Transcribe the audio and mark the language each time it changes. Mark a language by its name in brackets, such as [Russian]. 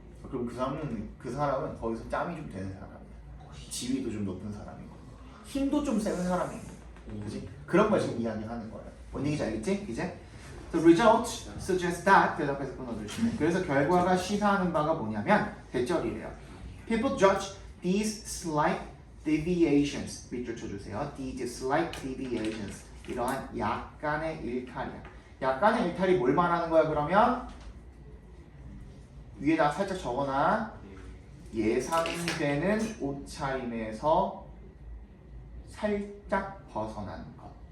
[Korean] 그럼 그 사람은 거기서 짬이 좀 되는 사람이야. 지위도 좀 높은 사람이고 힘도 좀 세는 사람이고, 그지? 그런 걸 지금 이야기하는 거예요. 뭔 얘기인지 알겠지? 이제 [English] The result suggests that [Korean] 대답해서 끊어주시면 그래서 결과가 시사하는 바가 뭐냐면 대절이래요. [English] People judge these slight deviations, [Korean] 밑줄 쳐주세요. [English] These slight deviations, [Korean] 이러한 약간의 일탈이야. 약간의 일탈이 뭘 말하는 거야? 그러면 위에다 살짝 적어놔. 예상되는 옷차림에서 살짝 벗어난 것.